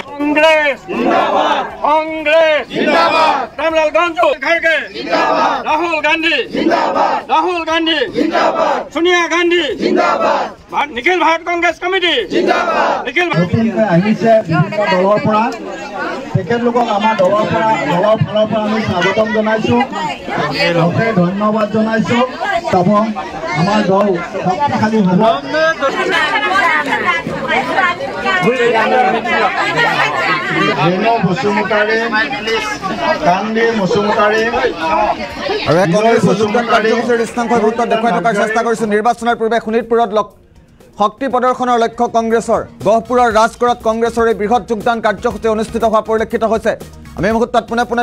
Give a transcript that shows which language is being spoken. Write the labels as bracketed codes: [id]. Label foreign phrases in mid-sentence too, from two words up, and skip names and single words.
[hi] कांग्रेस जिंदाबाद कांग्रेस जिंदाबाद रामलाल गांधी खड़गे जिंदाबाद राहुल गांधी जिंदाबाद सोनिया गांधी जिंदाबाद निखिल भारत कांग्रेस कमिटी जिंदाबाद निखिल [as] আহিছে দলৰ পৰা তেখেতলোকক আমাৰ দলৰ ফালৰ পৰা আমি স্বাগতম জনাইছো ধন্যবাদ জনাইছো এবং আমাৰ দল শক্তিশালী হ'ব নিৰ্বাচনৰ পূৰ্বে শোণিতপুৰত শক্তি প্ৰদৰ্শনৰ লক্ষ্য কংগ্ৰেছৰ গহপুৰৰ ৰাজগড়ত কংগ্ৰেছৰ এই বৃহৎ যোগদান কাৰ্যসূচী অনুষ্ঠিত হোৱা পৰিলক্ষিত হৈছে আমি এই মুহূৰ্তত পুনে